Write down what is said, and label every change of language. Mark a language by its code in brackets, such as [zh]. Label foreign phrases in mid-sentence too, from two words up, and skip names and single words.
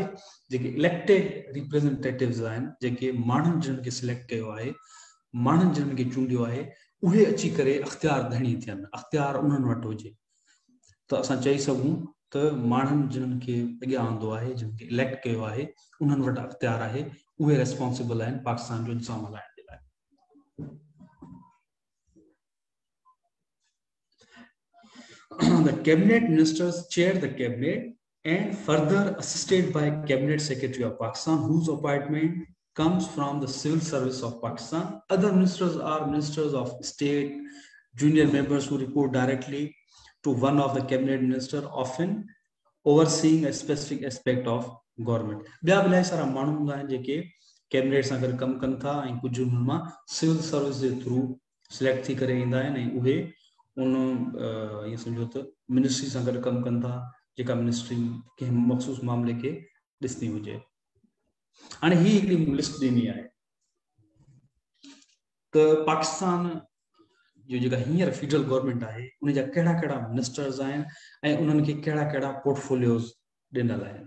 [sd] जेके [en] elected representatives [sd] आहिनि, जेके माण्हुनि जिन्हनि खे सिलेक्ट कयो आहे, माण्हुनि जिन्हनि खे चूंडियो आहे, उहे अची करे अख़्तियार धणी थियनि, अख़्तियार उन्हनि वटि हुजे। त असां चई सघूं त माण्हुनि जिन्हनि खे अॻियां आंदो आहे, जिन खे इलेक्ट कयो आहे, उन्हनि वटि अख़्तियार आहे, उहे रेस्पॉन्सिबल आहिनि पाकिस्तान जो इंसाम हलाइण जे लाइ। [en] The cabinet ministers chair the cabinet and further assisted by cabinet secretary of Pakistan, whose appointment comes from the civil service of Pakistan. Other ministers are ministers of state, junior members who report directly to one of the cabinet minister, often overseeing a specific aspect of government. [sd] ॿिया इलाही सारा माण्हू हूंदा आहिनि जेके कैबिनेट सां गॾु कमु कनि था ऐं कुझु उन्हनि मां [en] civil service [sd] जे थ्रू सिलेक्ट थी करे ईंदा आहिनि ऐं उहे उन [ur] یہ سمجھو تو [sd] मिनिस्ट्री सां गॾु कमु कनि था, जेका मिनिस्ट्री कंहिं मख़सूस मामले खे ॾिसंदी हुजे। हाणे ही हिकिड़ी लिस्ट ॾिनी आहे त पाकिस्तान जो जेका हींअर [en] federal government [sd] आहे उन जा कहिड़ा कहिड़ा मिनिस्टर्स आहिनि ऐं उन्हनि खे कहिड़ा कहिड़ा पोर्टफोलियोज़ ॾिनल आहिनि।